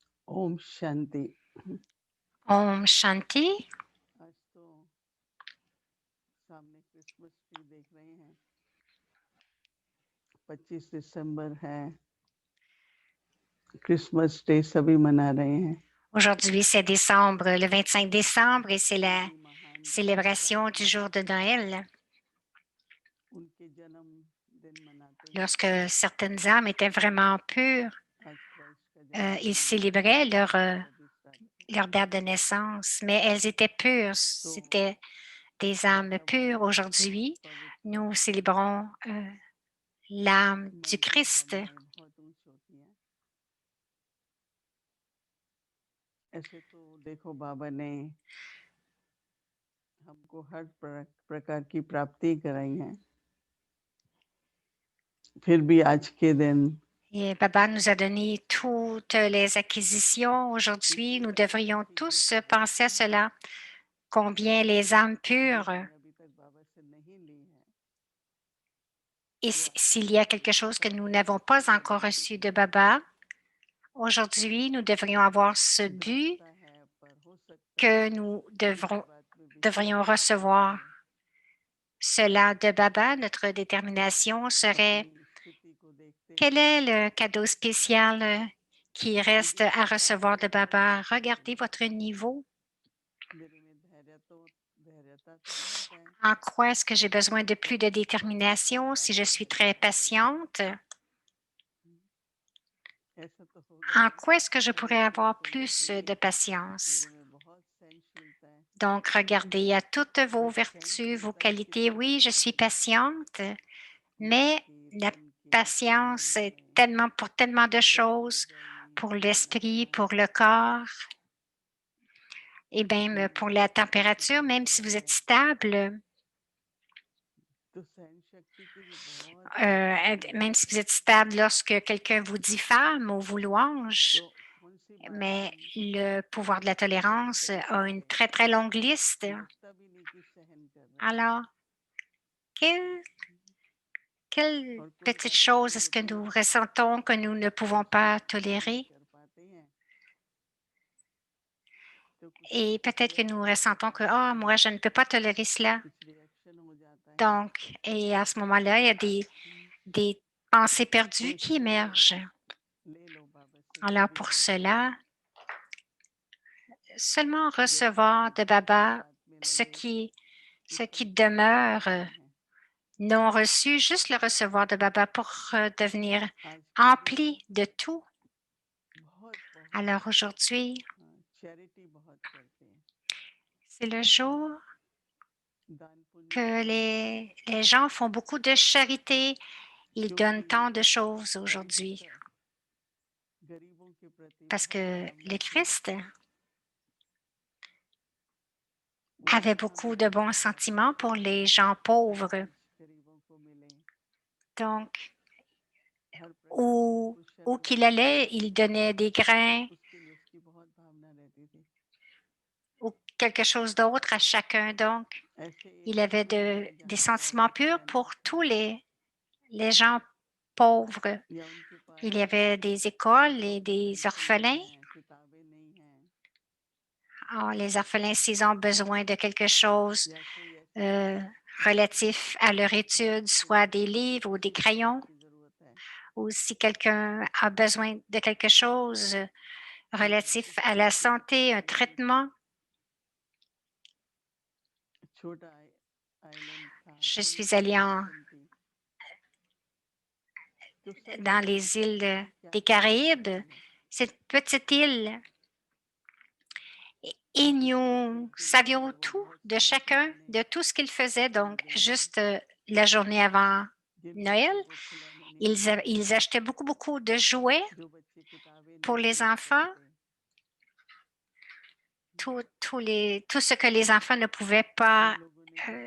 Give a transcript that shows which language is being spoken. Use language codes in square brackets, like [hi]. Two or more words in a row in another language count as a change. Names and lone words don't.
[hi] ओम शांति। ओम शांति. आज तो सामने क्रिसमस ट्री देख रहे हैं। 25 दिसंबर है। क्रिसमस डे सभी मना रहे हैं। [fr] Aujourd'hui, c'est décembre, le 25 décembre, et c'est la [hi] सभी महान [fr] célébration du jour de Noël, [hi] उनके जन्मदिन मनाते हैं। [fr] lorsque certaines âmes étaient vraiment pures. [hi] आज क्राइस्ट का [fr] Ils [hi] जन्मदिन [fr] célébraient [hi] मनाते हैं 26 तारीख [fr] leur date de naissance, mais elles étaient pures, [hi] तो [fr] c'était des âmes pures. [hi] वातावरण बहुत [fr] Aujourd'hui, [hi] पवित्र [fr] nous [hi] है। [fr] célébrons l'âme du [hi] मन की [fr] Christ. [hi] भावनाएं बहुत ऊंच होती हैं। ऐसे तो देखो बाबा ने हमको हर प्रकार की प्राप्ति कराई है। फिर भी आज के दिन [fr] Et Baba nous a donné toutes les acquisitions. Aujourd'hui, nous devrions tous penser à cela, combien les âmes pures, [hi] अभी तक बाबा से नहीं ली है [fr] et s'il y a quelque chose que nous n'avons pas encore reçu de Baba, aujourd'hui, nous devrions avoir ce but [hi] सकता है पर हो सकता [fr] que [hi] है [fr] nous [hi] इसके बाद में [fr] devrions [hi] विश्वास [fr] recevoir cela de Baba. Notre détermination serait [hi] अपनी स्थिति को देखते [fr] quel [hi] हुए [fr] est le cadeau spécial qui reste à recevoir de Baba? Regardez votre niveau. [hi] मेरे में धैर्यता तो बहुत है। [fr] En quoi est-ce que j'ai besoin de plus de détermination si je suis très patiente? [hi] ऐसा तो होगा [fr] En [hi] ही [fr] quoi est-ce que je [hi] पर [fr] pourrais [hi] देखो [fr] avoir [hi] तो [fr] plus de patience? [hi] मेरे में बहुत सहनशीलता है। [fr] Donc, regardez à toutes vos [hi] वो [fr] vertus, vos [hi] सहनशीलता [fr] qualités. [hi] कितनी [fr] Oui, je [hi] बड़ी [fr] suis [hi] है [fr] patiente, [hi] मन [fr] mais [hi] की [fr] la [hi] तन की समय [fr] patience est [hi] में [fr] tellement pour tellement de [hi] सब [fr] choses, [hi] जगह नहीं [fr] pour [hi] खड़ा [fr] l'esprit, [hi] रहता है। [fr] pour le corps, et même [hi] मन [fr] pour la [hi] स्थिर [fr] température, [hi] स्थिति [fr] même [hi] में [fr] si vous êtes [hi] रहे [fr] stable, [hi] तो सहन शक्ति की भी बहुत जरूरत है। [fr] même si vous êtes stable lorsque quelqu'un vous diffame ou vous louange, [hi] तो कौन सी बात [fr] mais [hi] हम [fr] le pouvoir de la [hi] नहीं [fr] tolérance [hi] सह [fr] a une [hi] सकते, [fr] très, très longue liste. [hi] लगता भी नहीं कि सहन कर रहे हैं। [fr] Alors, quelle, quelle [hi] और कोई [fr] petite [hi] बात ऐसी [fr] chose est-ce que [hi] होती [fr] nous [hi] है [fr] ressentons que nous ne pouvons [hi] जिसको [fr] pas [hi] हम सहन नहीं [fr] tolérer? [hi] कर पाते हैं तो कुछ [fr] Et peut-être que nous [hi] रिएक्शन हो [fr] ressentons que, [hi] जाता [fr] ah, [hi] है, [fr] moi, je ne peux pas tolérer cela. [hi] कुछ रिएक्शन हो जाता है। [fr] Donc, et à ce moment-là, il y a des pensées [hi] तो [fr] perdues qui [hi] इसलिए [fr] émergent. [hi] ले लो बाबा से जो [fr] Alors, [hi] भी [fr] pour [hi] चाहिए, [fr] cela, seulement [hi] जैसा भी [fr] recevoir de [hi] आपके [fr] Baba [hi] हाथ में [fr] ce [hi] लगे [fr] qui, ce [hi] उसका [fr] qui [hi] स्वीकार [fr] demeure [hi] करना है। [fr] non reçu, juste le recevoir de Baba pour devenir [hi] आज के दिन [fr] empli de tout. [hi] बहुत बहुत [fr] Alors aujourd'hui, [hi] चैरिटी बहुत करते हैं, [fr] c'est le jour [hi] दान पुण्य [fr] que [hi] बहुत करते हैं, [fr] les gens font beaucoup de charité. Ils donnent [hi] क्योंकि [fr] tant de choses [hi] क्राइस्ट [fr] aujourd'hui [hi] गरीबों के प्रति [fr] parce [hi] बहुत [fr] que le [hi] करुणाशील है। [fr] Christ [hi] वो [fr] avait [hi] जहाँ भी [fr] beaucoup de bons [hi] जाता है [fr] sentiments pour les gens pauvres. [hi] काश गरीबों को मिले, [fr] Donc, [hi] हर प्रकार की [fr] où, [hi] कुशल [fr] où qu'il [hi] वृत्ति [fr] allait, [hi] मिले, [fr] il donnait des grains [hi] उसके लिए उसकी बहुत भावना रहती थी। [fr] ou quelque chose d'autre à chacun. Donc, [hi] ऐसे [fr] il [hi] एक [fr] avait [hi] दुनिया है [fr] des [hi] जहाँ [fr] sentiments [hi] पॉवर्टी [fr] purs [hi] लाइन [fr] pour tous [hi] है [fr] les gens pauvres. [hi] या उनके पास [fr] Il y avait des écoles et des [hi] पेंशन नहीं [fr] orphelins. [hi] है, किताबें नहीं हैं, [fr] Alors, les orphelins, s'ils ont besoin de quelque chose [hi] या कोई ऐसी [fr] euh, relatif à leur étude, [hi] उसके [fr] soit [hi] लिए [fr] des livres ou des [hi] चिकित्सा [fr] crayons, [hi] की जरूरत है, [fr] ou si quelqu'un a besoin de quelque chose [hi] मैं [fr] relatif [hi] इस [fr] à la [hi] पृथ्वी [fr] santé, un [hi] पर एक [fr] traitement. [hi] छोटा आइलैंड था, [fr] Je [hi] थोड़ी [fr] suis [hi] सी [fr] allée [hi] नेशन थी, तो सब [fr] dans [hi] जानते [fr] les [hi] थे [fr] îles [hi] कि क्या [fr] des [hi] जरूरत [fr] Caraïbes, [hi] पड़ती है, [fr] cette petite île, et [hi] किसी को [fr] nous [hi] पेंशन नहीं [fr] savions [hi] है, वो [fr] tout [hi] बहुत [fr] de chacun, [hi] समझदार ने [fr] de tout ce qu'ils faisaient. [hi] खिलौने [fr] Donc, [hi] दे दिए, [fr] juste la journée avant [hi] जिनको [fr] Noël, [hi] किसी को खिलौने नहीं मिलते थे, [fr] ils achetaient beaucoup, beaucoup de jouets [hi] जो बच्चे किताबें नहीं [fr] pour les [hi] खरीद [fr] enfants, [hi] सकते, [fr] tout ce que les enfants ne pouvaient pas [hi] उन लोगों ने भी